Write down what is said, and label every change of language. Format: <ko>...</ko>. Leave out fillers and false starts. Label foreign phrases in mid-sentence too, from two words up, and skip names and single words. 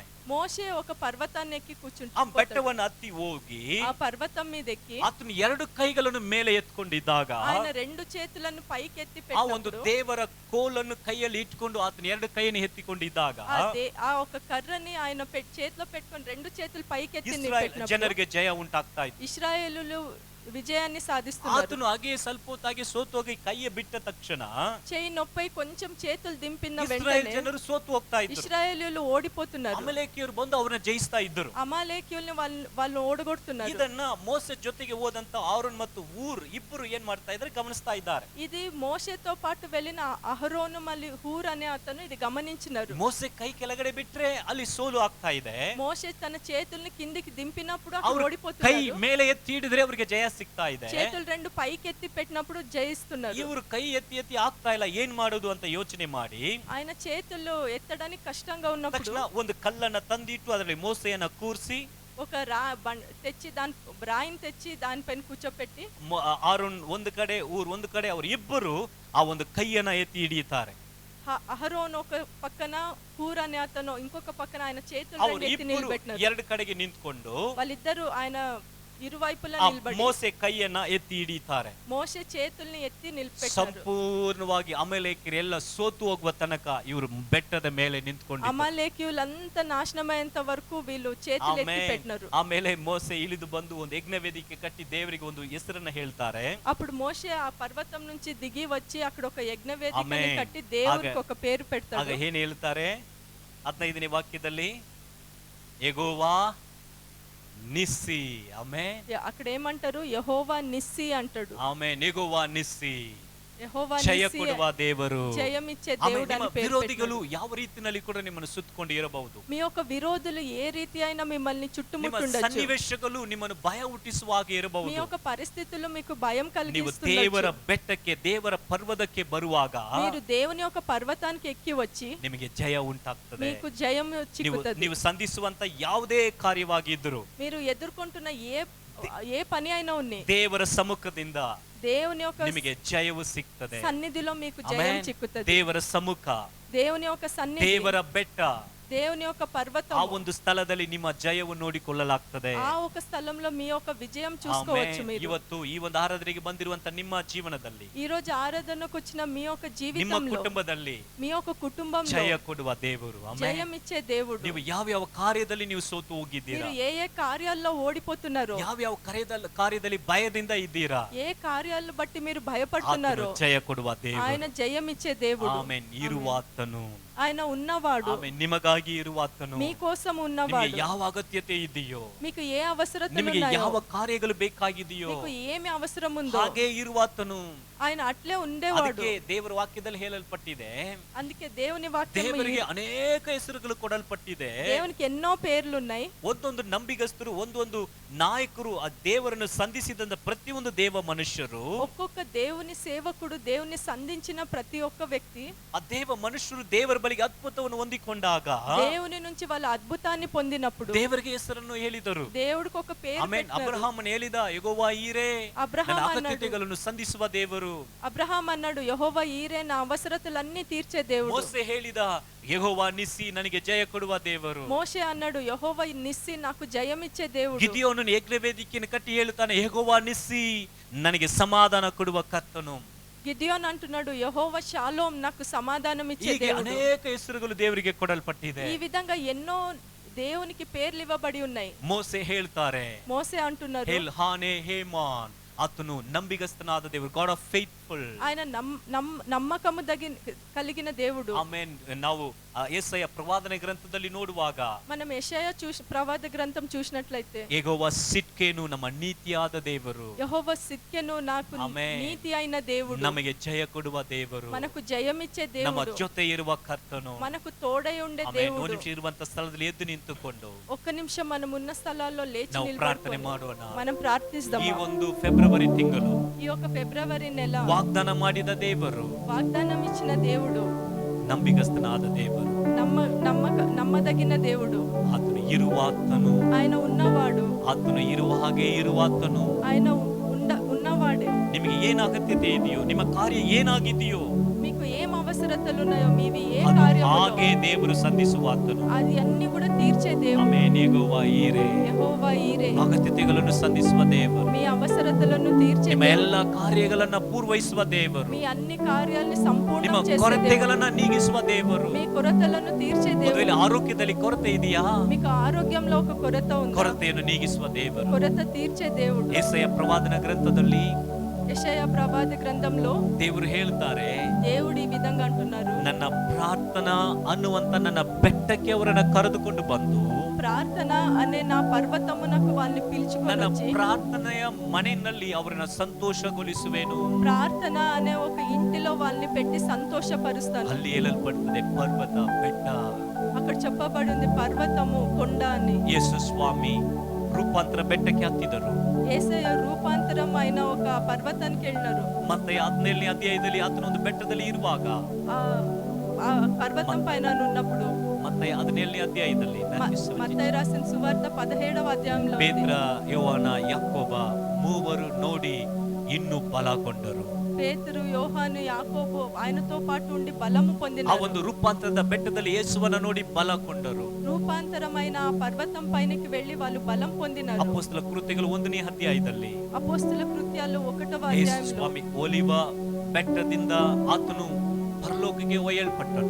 <te>మోషే ఒక పర్వతాన్ని ఎక్కి</te> <kn>ಆ</kn> <te>కూర్చుంటాడు.</te> <kn>ಬೆಟ್ಟವನ್ನು ಹತ್ತಿ ಹೋಗಿ</kn> <te>ఆ పర్వతం మీద ఎక్కి</te> <kn>ಆತನು 2 ಕೈಗಳನ್ನು ಮೇಲೆ ಎತ್ಕೊಂಡಿದ್ದಾಗ</kn> <te>ఆయన 2 చేతులను పైకెత్తి</te> <kn>ಆ ಒಂದು</kn> <te>పెట్టినప్పుడు</te> <kn>ದೇವರ ಕೋಲನ್ನು ಕೈಯಲ್ಲಿ ಇಟ್ಕೊಂಡು ಆತನ 2 ಕೈಯನ್ನು ಎತ್ತಿಕೊಂಡಿದ್ದಾಗ</kn> <te>ఆ ఒక కర్రని ఆయన చేతిలో పెట్టుకొని 2 చేతులు పైకెత్తి</te> <kn>ಇಸ್ರಾಯೇಲ್</kn> <te>నిలబెట్టినప్పుడు</te> <kn>ಜನರಿಗೆ ಜಯ ಉಂಟಾಗ್ತಾ ಇತ್ತು.</kn> <te>ఇశ్రాయేలులు విజయాన్ని సాధిస్తున్నారు.</te> <kn>ಆತನು ಹಾಗೆ ಸ್ವಲ್ಪ ಹೊತ್ತಾಗಿ ಸೋತೋಗಿ ಕೈಯ ಬಿಟ್ಟ ತಕ್ಷಣ</kn> <te>చేయి నొప్పై కొంచెం చేతులు దింపిన</te> <kn>ಇಸ್ರಾಯೇಲ್</kn> <te>వెంటనే</te> <kn>ಜನರು ಸೋತು ಹೋಗ್ತಾ ಇದ್ರು.</kn> <te>ఇశ్రాయేలీయులు ఓడిపోతున్నారు.</te> <kn>ಅಮಲೇಕಿಯರು ಬಂದು ಅವರನ್ನ ಜಯಿಸ್ತಾ ಇದ್ದರು.</kn> <te>అమాలేకీయుల్ని వాళ్ళు ఓడగొడుతున్నారు.</te> <kn>ಇದನ್ನ ಮೋಸೆ ಜೊತೆಗೆ ಹೋದಂತ ಆರೋನ್ ಮತ್ತು ಊರ್ ಇಬ್ಬರು ಏನ್ ಮಾಡ್ತಾ ಇದ್ದಾರೆ ಗಮನಿಸ್ತಾ ಇದ್ದಾರೆ.</kn> <te>ఇది మోషేతో పాటు వెళ్ళిన అహరోను మళ్ళీ హూర్ అనే అతను ఇది గమనించినారు.</te> <kn>ಮೋಸೆ ಕೈ ಕೆಳಗಡೆ ಬಿಟ್ರೆ ಅಲ್ಲಿ ಸೋಲು ಆಗ್ತಾ ಇದೆ.</kn> <te>మోషే తన చేతుల్ని కిందికి దింపినప్పుడు</te> <kn>ಅವ್ರು</kn> <te>అక్కడ</te> <kn>ಕೈ</kn> <te>ఓడిపోతున్నారు.</te> <kn>ಮೇಲೆ ಎತ್ತಿ ಹಿಡಿದ್ರೆ ಅವರಿಗೆ ಜಯ ಸಿಗ್ತಾ ಇದೆ.</kn> <te>చేతులు 2 పైకి ఎత్తి పెట్టినప్పుడు జయిస్తున్నారు.</te> <kn>ಇವರು ಕೈ ಎತ್ತಿ ಎತ್ತಿ ಆಗ್ತಾ ಇಲ್ಲ, ಏನ್ ಮಾಡೋದು ಅಂತ ಯೋಚನೆ ಮಾಡಿ</kn> <te>ఆయన చేతులు ఎత్తడానికి కష్టంగా ఉన్నప్పుడు</te> <kn>ತಕ್ಷಣ ಒಂದು ಕಲ್ಲನ್ನ ತಂದಿಟ್ಟು ಅದರಲ್ಲಿ ಮೋಸೆಯನ್ನ ಕೂರಿಸಿ</kn> <te>ఒక తెచ్చి రాయిని తెచ్చి దానిపైన కూర్చోపెట్టి</te> <kn>ಆರೋನ್ ಒಂದು ಕಡೆ ಊರ್ ಒಂದು ಕಡೆ ಅವರು ಇಬ್ಬರು ಆ ಒಂದು ಕೈಯನ್ನ ಎತ್ತಿ ಹಿಡಿಯುತ್ತಾರೆ.</kn> <te>అహరోన్ ఒక పక్కన హూర్ అనే అతను ఇంకొక పక్కన ఆయన చేతులు</te> <kn>ಅವರು</kn> <te>2 ఎత్తి</te> <kn>ಇಬ್ಬರು</kn> <te>నిలబెట్టినారు.</te> <kn>2 ಕಡೆಗೆ ನಿಂತ್ಕೊಂಡು</kn> <te>వాళ్ళిద్దరు ఆయన ఇరువైపులా నిలబడి</te> <kn>ಮೋಸೆ ಕೈಯನ್ನ ಎತ್ತಿ ಹಿಡಿಯುತ್ತಾರೆ.</kn> <te>మోషే చేతుల్ని ఎత్తి నిలబెట్టారు.</te> <kn>ಸಂಪೂರ್ಣವಾಗಿ ಅಮಲೇಕ್ಯರೆಲ್ಲ ಸೋತು ಹೋಗುವ ತನಕ ಇವರು ಬೆಟ್ಟದ ಮೇಲೆ ನಿಂತ್ಕೊಂಡು</kn> <te>అమాలేకీయులంతా నాశనమయ్యేంత వరకు వీళ్ళు చేతులు ఎత్తి పెట్టినారు.</te> <kn>ಆಮೇಲೆ ಮೋಸೆ ಇಳಿದು ಬಂದು ಒಂದು ಯಜ್ಞ ವೇದಿಕೆ ಕಟ್ಟಿ ದೇವರಿಗೆ ಒಂದು ಹೆಸರನ್ನ ಹೇಳ್ತಾರೆ.</kn> <te>అప్పుడు మోషే ఆ పర్వతం నుంచి దిగి వచ్చి అక్కడ ఒక యజ్ఞ వేదికని కట్టి దేవునికి ఒక పేరు</te> <kn>ಆಗ</kn> <te>పెడతాడు.</te> <kn>ಏನ್ ಹೇಳ್ತಾರೆ 15ನೇ ವಾಕ್ಯದಲ್ಲಿ ಯೆಹೋವಾ ನಿಸ್ಸಿ. ಆಮೆನ್.</kn> <te>అక్కడ ఏమంటారు? యెహోవా నిస్సి అంటాడు.</te> <kn>ಆಮೆನ್. ಯೆಹೋವಾ ನಿಸ್ಸಿ,</kn> <te>యెహోవా</te> <kn>ಜಯ</kn> <te>నిస్సి</te> <kn>ಕೊಡುವ ದೇವರು.</kn> <te>జయమిచ్చే</te> <kn>ಆಮೆನ್.</kn> <te>దేవుడు</te> <kn>ನಿಮ್ಮ</kn> <te>అని పేరు</te> <kn>ವಿರೋಧಿಗಳು</kn> <te>పెట్టాడు.</te> <kn>ಯಾವ ರೀತಿಯಲ್ಲಿ ಕೂಡ ನಿಮ್ಮನ್ನು ಸುತ್ತಕೊಂಡು ಇರಬಹುದು.</kn> <te>మీ యొక్క విరోధులు ఏ రీతి అయినా మిమ్మల్ని</te> <kn>ನಿಮ್ಮ</kn> <te>చుట్టుముట్టుండొచ్చు.</te> <kn>ಸನ್ನಿವೇಶಗಳು ನಿಮ್ಮನ್ನು ಭಯ ಹುಟ್ಟಿಸುವ ಹಾಗೆ</kn> <te>మీ</te> <kn>ಇರಬಹುದು.</kn> <te>యొక్క పరిస్థితుల్లో మీకు భయం</te> <kn>ನೀವು</kn> <te>కలిగిస్తుండొచ్చు.</te> <kn>ದೇವರ ಬೆಟ್ಟಕ್ಕೆ ದೇವರ ಪರ್ವತಕ್ಕೆ ಬರುವಾಗ</kn> <te>మీరు దేవుని యొక్క పర్వతానికి ఎక్కి వచ్చి</te> <kn>ನಿಮಗೆ ಜಯ ಉಂಟಾಗ್ತದೆ.</kn> <te>మీకు జయం చిక్కుతుంది.</te> <kn>ನೀವು ಸಂಧಿಸುವಂತ ಯಾವುದೇ ಕಾರ್ಯವಾಗಿದ್ದರು</kn> <te>మీరు ఎదుర్కొంటున్న ఏ పని అయినా ఉన్ని</te> <kn>ದೇವರ ಸಮ್ಮುಖದಿಂದ</kn> <te>దేవుని యొక్క</te> <kn>ನಿಮಗೆ ಜಯವು ಸಿಗ್ತದೆ.</kn> <te>సన్నిధిలో మీకు జయం</te> <kn>ಆಮೆನ್.</kn> <te>చిక్కుతుంది.</te> <kn>ದೇವರ ಸಮ್ಮುಖ,</kn> <te>దేవుని యొక్క సన్నిధి,</te> <kn>ದೇವರ ಬೆಟ್ಟ,</kn> <te>దేవుని యొక్క పర్వతం,</te> <kn>ಆ ಒಂದು ಸ್ಥಳದಲ್ಲಿ ನಿಮ್ಮ ಜಯವು ನೋಡಿಕೊಳ್ಳಲಾಗ್ತದೆ.</kn> <te>ఆ ఒక స్థలంలో మీ యొక్క విజయం చూసుకోవచ్చు.</te> <kn>ಆಮೆನ್.</kn> <te>మీరు</te> <kn>ಇವತ್ತು ಈ ಒಂದು ಆರಾಧನೆಗೆ ಬಂದಿರುವಂತ ನಿಮ್ಮ ಜೀವನದಲ್ಲಿ,</kn> <te>ఈ రోజు ఆరాధనకు వచ్చిన మీ యొక్క</te> <kn>ನಿಮ್ಮ</kn> <te>జీవితంలో,</te> <kn>ಕುಟುಂಬದಲ್ಲಿ</kn> <te>మీ యొక్క కుటుంబంలో</te> <kn>ಜಯ ಕೊಡುವ ದೇವರು. ಆಮೆನ್.</kn> <te>జయం ఇచ్చే దేవుడు.</te> <kn>ನೀವು ಯಾವ ಕಾರ್ಯದಲ್ಲಿ ನೀವು ಸೋತು ಹೋಗಿದ್ದೀರಾ?</kn> <te>మీరు ఏ కార్యాల్లో ఓడిపోతున్నారో,</te> <kn>ಯಾವ ಕಾರ್ಯದಲ್ಲಿ ಭಯದಿಂದ ಇದ್ದೀರಾ?</kn> <te>ఏ కార్యాలను బట్టి మీరు భయపడుతున్నారో</te> <kn>ಆತನು ಜಯ ಕೊಡುವ ದೇವರು.</kn> <te>ఆయన జయం ఇచ్చే దేవుడు.</te> <kn>ಆಮೆನ್. ಇರುವಾತನು</kn> <te>ఆయన ఉన్నవాడు,</te> <kn>ಆಮೇಲೆ ನಿಮಗಾಗಿ ಇರುವ ಆತನು,</kn> <te>మీకోసం</te> <kn>ನಿಮಗೆ</kn> <te>ఉన్నవాడు.</te> <kn>ಯಾವ ಅಗತ್ಯತೆ ಇದೆಯೋ,</kn> <te>మీకు ఏ అవసరతలు</te> <kn>ನಿಮಗೆ</kn> <te>ఉన్నాయో,</te> <kn>ಯಾವ ಕಾರ್ಯಗಳು ಬೇಕಾಗಿದೆಯೋ</kn> <te>మీకు ఏమి అవసరం ఉందో</te> <kn>ಹಾಗೆ ಇರುವ ಆತನು.</kn> <te>ఆయన అట్లే ఉండేవాడు.</te> <kn>ಅದಕ್ಕೆ ದೇವರ ವಾಕ್ಯದಲ್ಲಿ ಹೇಳಲ್ಪಟ್ಟಿದೆ,</kn> <te>అందుకే దేవుని వాక్యం,</te> <kn>ದೇವರಿಗೆ ಅನೇಕ ಹೆಸರುಗಳು ಕೊಡಲ್ಪಟ್ಟಿದೆ.</kn> <te>దేవునికి ఎన్నో పేర్లు ఉన్నాయి.</te> <kn>ಒಂದೊಂದು ನಂಬಿಗಸ್ತರು, ಒಂದೊಂದು ನಾಯಕರು, ಆ ದೇವರನ್ನು ಸಂಧಿಸಿದಂತ ಪ್ರತಿಯೊಂದು ದೇವ ಮನುಷ್ಯರು,</kn> <te>ఒక్కొక్క దేవుని సేవకుడు, దేవుని సంధించిన ప్రతి ఒక్క వ్యక్తి,</te> <kn>ಆ ದೇವ ಮನುಷ್ಯರು ದೇವರ ಬಳಿಗೆ ಅದ್ಭುತವನ್ನು ಹೊಂದಿಕೊಂಡಾಗ</kn> <te>దేవుని నుంచి వాళ్ళ అద్భుతాన్ని పొందినప్పుడు</te> <kn>ದೇವರಿಗೆ ಹೆಸರನ್ನು ಹೇಳಿದರು.</kn> <te>దేవుడికి ఒక పేరు</te> <kn>ಆಮೇಲೆ</kn> <te>పెట్టారు.</te> <kn>ಅಬ್ರಹಾಮನು ಹೇಳಿದ, ಯೆಹೋವಾ ಈರೇ, ಅಬ್ರಹಾಂ ನನ್ನ</kn> <te>ಅన్నాడు,</te> <kn>ಅಗತ್ಯತೆಗಳನ್ನು ಸಂಧಿಸುವ ದೇವರು.</kn> <te>అబ్రహాం అన్నాడు, యెహోవా ఈరే నా అవసరతలన్నీ తీర్చే దేవుడు.</te> <kn>ಮೋಸೆ ಹೇಳಿದ, ಯೆಹೋವಾ ನಿಸ್ಸಿ, ನನಗೆ ಜಯ ಕೊಡುವ ದೇವರು.</kn> <te>మోషే అన్నాడు, యెహోవా నిస్సి నాకు జయమిచ్చే దేవుడు.</te> <kn>ಗಿದಿಯೋನನು ಯಜ್ಞವೇದಿಕೆಯನ್ನು ಕಟ್ಟಿ ಹೇಳುತ್ತಾನೆ, ಯೆಹೋವಾ ನಿಸ್ಸಿ, ನನಗೆ ಸಮಾಧಾನ ಕೊಡುವ ಕರ್ತನು.</kn> <te>ಗಿದಿಯೋನ್ అంటున్నాడు, యెహోవా షాలోమ్ నాకు సమాధానం ఇచ్చే</te> <kn>ಹೀಗೆ</kn> <te>దేవుడు.</te> <kn>ಅನೇಕ ಹೆಸರುಗಳು ದೇವರಿಗೆ ಕೊಡಲ್ಪಟ್ಟಿದೆ.</kn> <te>ఈ విధంగా ఎన్నో దేవునికి పేర్లు ఇవ్వబడి ఉన్నాయి.</te> <kn>ಮೋಸೆ ಹೇಳ್ತಾರೆ,</kn> <te>మోసే అంటున్నారు,</te> <kn>ಹೇಲ್ ಹಾನೆ ಹೇಮಾನ್, ಆತನು ನಂಬಿಗಸ್ತನಾದ ದೇವರು,</kn> <en>God of Faithful.</en> <te>ఆయన నమ్మకము కలిగిన దేవుడు.</te> <kn>ಆಮೇನ್. ನಾವು ಯೆಶಯ ಪ್ರವಾದನೆ ಗ್ರಂಥದಲ್ಲಿ ನೋಡುವಾಗ,</kn> <te>మనం యెషయా ప్రవాద గ్రంథం చూసినట్లయితే,</te> <kn>ಯೆಹೋವಾ ಸಿಟ್ಕೆನು, ನಮ್ಮ ನೀತಿಯಾದ ದೇವರು.</kn> <te>యెహోవా సిట్కెను నాకు</te> <kn>ಆಮೆನ್.</kn> <te>నీతి అయిన దేవుడు.</te> <kn>ನಮಗೆ ಜಯ ಕೊಡುವ ದೇವರು,</kn> <te>మనకు జయమిచ్చే</te> <kn>ನಮ್ಮ</kn> <te>దేవుడు,</te> <kn>ಜೊತೆ ಇರುವ ಕರ್ತನು.</kn> <te>మనకు తోడై ఉండే</te> <kn>ಆಮೇನ್. ಒಂದು</kn> <te>దేవుడు.</te> <kn>ನಿಮಿಷ ಇರುವಂತ ಸ್ಥಳದಲ್ಲಿ ಎದ್ದು ನಿಂತುಕೊಂಡು</kn> <te>ఒక్క నిమిషం మనం ఉన్న స్థలాల్లో లేచి</te> <kn>ನಾವು ಪ್ರಾರ್ಥನೆ</kn> <te>నిలబడుకొని</te> <kn>ಮಾಡೋಣ.</kn> <te>మనం ప్రార్థిస్తాం.</te> <kn>ಈ ಒಂದು ಫೆಬ್ರವರಿ ತಿಂಗಳು</kn> <te>ఈ యొక్క ఫిబ్రవరి నెల</te> <kn>ವಾಗ್ದಾನ ಮಾಡಿದ ದೇವರು,</kn> <te>వాగ్దానం ఇచ్చిన దేవుడు,</te> <kn>ನಂಬಿಗಸ್ತನಾದ ದೇವರು,</kn> <te>నమ్మదగిన దేవుడు.</te> <kn>ಆತನು ಇರುವಾತನು,</kn> <te>ఆయన ఉన్నవాడు,</te> <kn>ಆತನು ಇರುವ ಹಾಗೆ ಇರುವಾತನು.</kn> <te>ఆయన ఉన్నవాడే.</te> <kn>ನಿಮಗೆ ಏನ್ ಅಗತ್ಯತೆ ಇದೆಯೋ, ನಿಮ್ಮ ಕಾರ್ಯ ಏನಾಗಿದೆಯೋ,</kn> <te>మీకు ఏం అవసరతలు ఉన్నాయో, మీవి ఏ</te> <kn>ಅದು</kn> <te>కార్యములో,</te> <kn>ಹಾಗೆ ದೇವರು ಸಂಧಿಸುವಾತನು.</kn> <te>అది అన్ని కూడా తీర్చే దేవుడు.</te> <kn>ಆಮೆನ್. ಯೆಹೋವಾ ಈರೆ,</kn> <te>యెహోవా ఈరే,</te> <kn>ಅಗತ್ಯತೆಗಳನ್ನು ಸಂಧಿಸುವ ದೇವರು,</kn> <te>మీ అవసరతలను తీర్చే</te> <kn>ನಿಮ್ಮ</kn> <te>దేవుడు.</te> <kn>ಎಲ್ಲ ಕಾರ್ಯಗಳನ್ನ ಪೂರ್ವಹಿಸುವ ದೇವರು,</kn> <te>మీ అన్ని కార్యాలని</te> <kn>ನಿಮ್ಮ</kn> <te>సంపూర్ణం చేసే దేవుడు.</te> <kn>ಕೊರತೆಗಳನ್ನ ನೀಗಿಸುವ ದೇವರು.</kn> <te>మీ కొరతలను తీర్చే</te> <kn>ಮದುವೆಯಲ್ಲಿ</kn> <te>దేవుడు.</te> <kn>ಆರೋಗ್ಯದಲ್ಲಿ ಕೊರತೆ ಇದೆಯಾ,</kn> <te>మీకు ఆరోగ్యంలో ఒక కొరత ఉంది,</te> <kn>ಕೊರತೆಯನ್ನು ನೀಗಿಸುವ ದೇವರು.</kn> <te>కొరత తీర్చే దేవుడు.</te> <kn>ಯೆಶಯ ಪ್ರವಾದನ ಗ್ರಂಥದಲ್ಲಿ</kn> <te>యెషయా ప్రవాద గ్రంథంలో</te> <kn>ದೇವರು ಹೇಳ್ತಾರೆ,</kn> <te>దేవుడు ఈ విధంగా అంటున్నారు,</te> <kn>ನನ್ನ ಪ್ರಾರ್ಥನಾ ಅನ್ನುವಂತ ನನ್ನ ಬೆಟ್ಟಕ್ಕೆ ಅವರನ್ನ ಕರೆದುಕೊಂಡು ಬಂದು,</kn> <te>ప్రార్థన అనే నా పర్వతమునకు వాళ్ళని పిలుచుకొని</te> <kn>ನನ್ನ</kn> <te>వచ్చి,</te> <kn>ಪ್ರಾರ್ಥನೆಯ ಮನೆಯಲ್ಲಿ ಅವರನ್ನ ಸಂತೋಷಗೊಳಿಸುವೆನು.</kn> <te>ప్రార్థన అనే ఒక ఇంటిలో వాళ్ళని పెట్టి సంతోషపరుస్తాను.</te> <kn>ಅಲ್ಲಿ ಹೇಳಲ್ಪಡ್ತದೆ ಪರ್ವತ, ಬೆಟ್ಟ.</kn> <te>అక్కడ చెప్పబడి ఉంది పర్వతము, కొండ అని.</te> <kn>ಯೇಸು ಸ್ವಾಮಿ ರೂಪಾಂತರ ಬೆಟ್ಟಕ್ಕೆ ಹತ್ತಿದರು.</kn> <te>యేసయ్య రూపాంతరం అయిన ఒక పర్వతానికి వెళ్ళినారు.</te> <kn>ಮತ್ತೆ 17ನೇ ಅಧ್ಯಾಯದಲ್ಲಿ ಆತನೊಂದು ಬೆಟ್ಟದಲ್ಲಿ ಇರುವಾಗ,</kn> <te>ఆ పర్వతం పైన ఉన్నప్పుడు,</te> <kn>ಮತ್ತೆ 17ನೇ ಅಧ್ಯಾಯದಲ್ಲಿ</kn> <te>మత్తయి రాసిన సువార్త 17వ అధ్యాయంలో</te> <kn>ಪೇತ್ರ, ಯೋಹಾನ, ಯಾಕೋಬ ಮೂವರು ನೋಡಿ ಇನ್ನೂ ಬಲಗೊಂಡರು.</kn> <te>పేతురు, యోహాను, యాకోబు ఆయనతో పాటు ఉండి బలము</te> <kn>ಆ</kn> <te>పొందినారు.</te> <kn>ಒಂದು ರೂಪಾಂತರದ ಬೆಟ್ಟದಲ್ಲಿ ಯೇಸುವನ್ನ ನೋಡಿ ಬಲಗೊಂಡರು.</kn> <te>రూపాంతరమైన ఆ పర్వతం పైనకి వెళ్ళి వాళ్ళు బలం పొందినారు.</te> <kn>ಅಪೊಸ್ತಲ ಕೃತ್ಯಗಳು 1ನೇ ಅಧ್ಯಾಯದಲ್ಲಿ</kn> <te>అపోస్తల కృత్యాలు 1వ</te> <kn>ಯೇಸು</kn> <te>అధ్యాయంలో</te> <kn>ಸ್ವಾಮಿ ಒಲಿವ ಬೆಟ್ಟದಿಂದ ಆತನು ಪರಲೋಕಕ್ಕೆ ಒಯ್ಯಲ್ಪಟ್ಟನು.</kn>